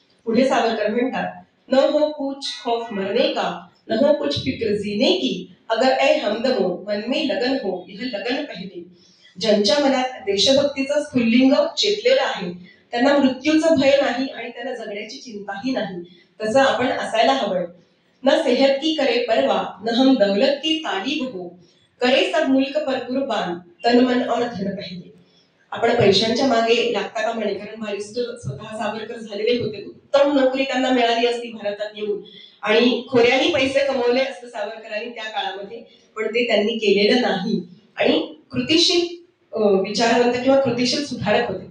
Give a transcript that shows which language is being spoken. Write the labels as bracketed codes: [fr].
[mr] पुढे सावरकर म्हणतात, [hi] न हो कुछ खौफ मरने का, न हो कुछ फिक्र जीने की, अगर ऐ हमदमो मन में लगन हो, यह लगन पहले. [mr] ज्यांच्या मनात देशभक्तीचं स्फुल्लिंग चेतलेलं आहे त्यांना मृत्यूचं भय नाही आणि त्यांना जगण्याची चिंताही नाही. तसं आपण असायला हवंय. [hi] न सेहत की करे परवा, न हम दौलत की तालीब हो, करे सब मुल्क पर कुर्बान, तन मन और धन पहिले. [mr] आपण पैशांच्या मागे लागता का म्हणे, कारण बारिस्टर स्वतः सावरकर झालेले होते. उत्तम नोकरी त्यांना मिळाली असती भारतात येऊन, आणि खोऱ्यानी पैसे कमवले असते सावरकरांनी त्या काळामध्ये, पण ते त्यांनी केलेलं नाही. आणि कृतिशील विचारवंत किंवा कृतिशील सुधारक होते.